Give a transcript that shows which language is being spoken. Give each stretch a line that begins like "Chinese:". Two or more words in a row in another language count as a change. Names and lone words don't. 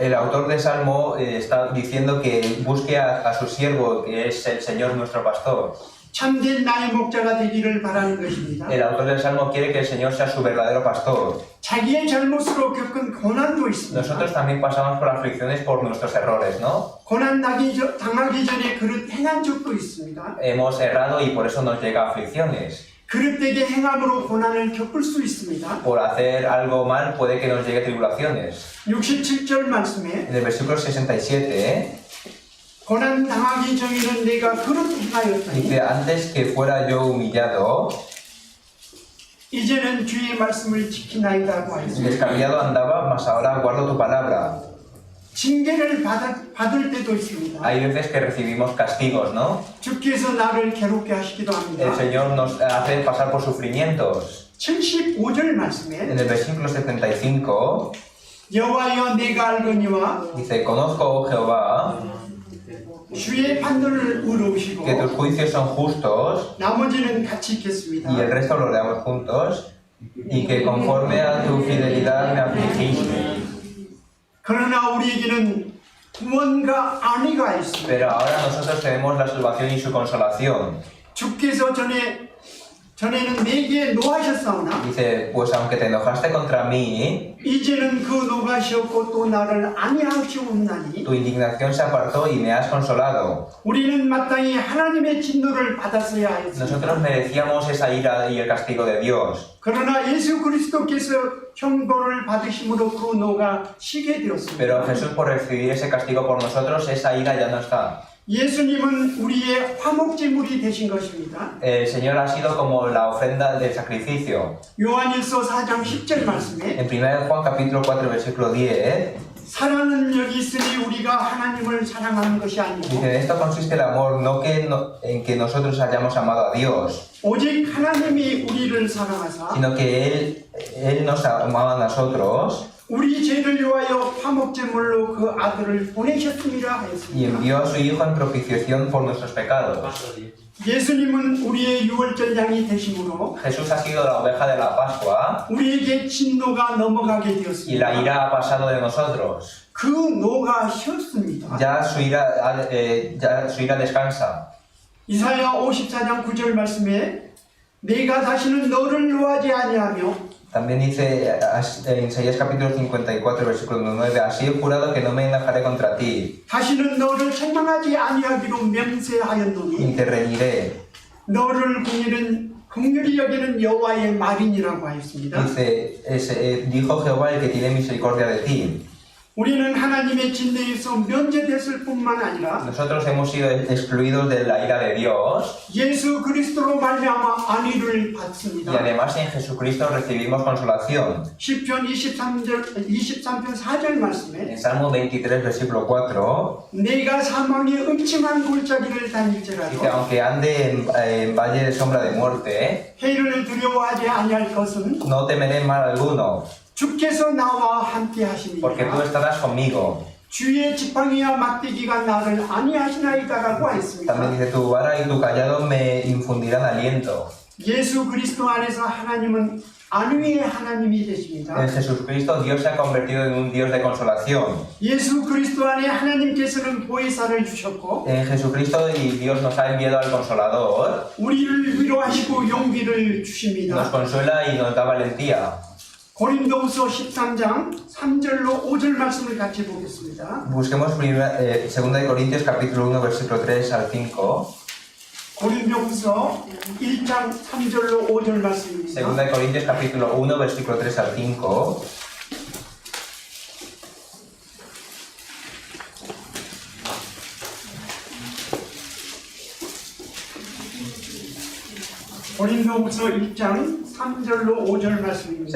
Spanish: El autor de Salmo está diciendo que busque a su siervo, que es el Señor nuestro pastor.
Korean: 참된 나의 목자가 되기를 바라는 것입니다.
Spanish: El autor del Salmo quiere que el Señor sea su verdadero pastor.
Korean: 자기의 잘못으로 겪은 고난도 있습니다.
Spanish: Nosotros también pasamos por aflicciones por nuestros errores, ¿no?
Korean: 고난 당하기 전에 그릇 행한 적도 있습니다.
Spanish: Hemos errado y por eso nos llega aflicciones.
Korean: 그릇되게 행함으로 고난을 겪을 수 있습니다.
Spanish: Por hacer algo mal puede que nos llegue tribulaciones.
Korean: 67절 말씀에
Spanish: En el versículo 67
Korean: 고난 당하기 전에는 내가 그릇 행하였더니
Spanish: dice, antes que fuera yo humillado,
Korean: 이제는 주의 말씀을 지키나이다고 하였습니다.
Spanish: descarriado andaba, mas ahora guardo tu palabra.
Korean: 징계를 받을 때도 있습니다.
Spanish: Hay veces que recibimos castigos, ¿no?
Korean: 주께서 나를 괴롭게 하시기도 합니다.
Spanish: El Señor nos hace pasar por sufrimientos.
Korean: 75절 말씀에
Spanish: En el versículo 75
Korean: 여호와여 내가 알거니와
Spanish: dice, conozco, oh Jehová,
Korean: 주의 판단을 의로우시고
Spanish: que tus juicios son justos
Korean: 나머지는 같이 읽겠습니다.
Spanish: y el resto lo leamos juntos, y que conforme a tu fidelidad me afligiste.
Korean: 그러나 우리에게는 구원과 안위가 있습니다.
Spanish: Pero ahora nosotros tenemos la salvación y su consolación.
Korean: 주께서 전에는 내게 노하셨사오나
Spanish: Dice, pues aunque te enojaste contra mí,
Korean: 이제는 그 노하셨고 또 나를 안위하시옵나니
Spanish: tu indignación se apartó y me has consolado.
Korean: 우리는 마땅히 하나님의 진노를 받았어야 했습니다.
Spanish: Nosotros merecíamos esa ira y el castigo de Dios.
Korean: 그러나 예수 그리스도께서 형벌을 받으심으로 그 노가 쉬게 되었습니다.
Spanish: Pero Jesús, por recibir ese castigo por nosotros, esa ira ya no está.
Korean: 예수님은 우리의 화목제물이 되신 것입니다.
Spanish: El Señor ha sido como la ofrenda del sacrificio.
Korean: 요한일서 4장 10절 말씀에
Spanish: En 1 Juan capítulo 4 versículo 10
Korean: 사랑은 여기 있으니 우리가 하나님을 사랑하는 것이 아니고
Spanish: dice, en esto consiste el amor, en que nosotros hayamos amado a Dios,
Korean: 오직 하나님이 우리를 사랑하사
Spanish: sino que Él nos amaba a nosotros
Korean: 우리 죄를 위하여 화목제물로 그 아들을 보내셨음이라
Spanish: y
Korean: 하였습니다.
Spanish: envió a su Hijo en propiciación por nuestros pecados.
Korean: 예수님은 우리의 유월절 양이 되심으로
Spanish: Jesús ha sido la oveja de la Pascua
Korean: 우리에게 진노가 넘어가게
Spanish: y la
Korean: 되었습니다.
Spanish: ira ha pasado de nosotros.
Korean: 그 노가 쉬었습니다.
Spanish: Ya su ira descansa.
Korean: 이사야 54장 9절 말씀에 내가 다시는 너를 노하지 아니하며
Spanish: También dice en Isaías capítulo 54 versículo 9, así he jurado que no me enojaré contra ti,
Korean: 다시는 너를 책망하지 아니하기로 맹세하였노니
Spanish: ni te reñiré.
Korean: 너를 긍휼히 여기는 여호와의 말이니라고 하였습니다.
Spanish: Dice, dijo Jehová el que tiene misericordia de ti.
Korean: 우리는 하나님의 진노에서 면제됐을 뿐만 아니라
Spanish: Nosotros hemos sido excluidos de la ira de Dios
Korean: 예수 그리스도로 말미암아 안위를
Spanish: y
Korean: 받습니다.
Spanish: además en Jesucristo recibimos consolación.
Korean: 시편 23편 4절 말씀에
Spanish: En Salmo 23 versículo 4
Korean: 내가 사망의 음침한 골짜기를
Spanish: dice,
Korean: 다닐지라도
Spanish: aunque ande en valle de sombra de muerte,
Korean: 해를 두려워하지 아니할 것은
Spanish: no temeré mal alguno,
Korean: 주께서 나와 함께
Spanish: porque tú
Korean: 하시니라.
Spanish: estarás conmigo.
Korean: 주의 지팡이와 막대기가 나를 안위하시나이다라고
Spanish: También
Korean: 하였습니다.
Spanish: dice, tu vara y tu callado me infundirán aliento.
Korean: 예수 그리스도 안에서 하나님은 안위의 하나님이 되십니다.
Spanish: En Jesucristo Dios se ha convertido en un Dios de consolación.
Korean: 예수 그리스도 안에 하나님께서는 보혜사를 주셨고
Spanish: En Jesucristo y Dios nos ha enviado al Consolador,
Korean: 우리를 위로하시고 용기를
Spanish: nos
Korean: 주십니다.
Spanish: consuela y nos da valentía.
Korean: 고린도후서 13장 3절로 5절 말씀을 같이 보겠습니다.
Spanish: Busquemos 2 Corintios capítulo 1 versículo 3 al 5.
Korean: 고린도후서 1장 3절로 5절 말씀입니다.
Spanish: 2 Corintios capítulo 1 versículo 3 al 5.
Korean: 고린도후서 1장 3절로 5절 말씀입니다.